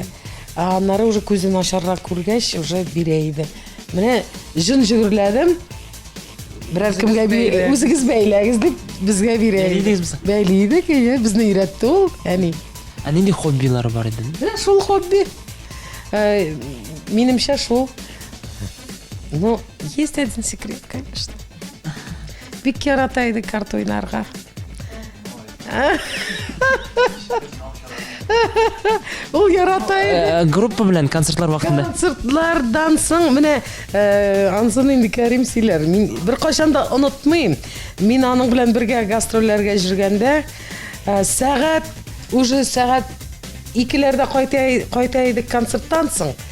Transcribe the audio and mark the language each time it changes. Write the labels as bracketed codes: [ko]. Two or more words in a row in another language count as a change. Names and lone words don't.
[tt] Аннары уже күзен ачаррак күргәч, уже бирә иде. Менә җын җигерләдем. Берәр кемгә үзегез бәйләгез дип безгә бирә. Бәйли идек, безне өйрәтте ул, әни. Нинди хоббилары бар иде? Менә шул хобби. Минемчә шул. [ru] Ну, есть один секрет, конечно. [tt] Бик ярата иде карта уйнарга. Ул ярата иде. Группа белән концертлар вакытында. Концертлардан соң менә ансын инде Кәрим сөйләр. Мин беркайчан да онытмыйм. Мин аның белән бергә гастрольләргә жүргәндә уже сәгать 2-ләрдә кайта идек концерттан соң.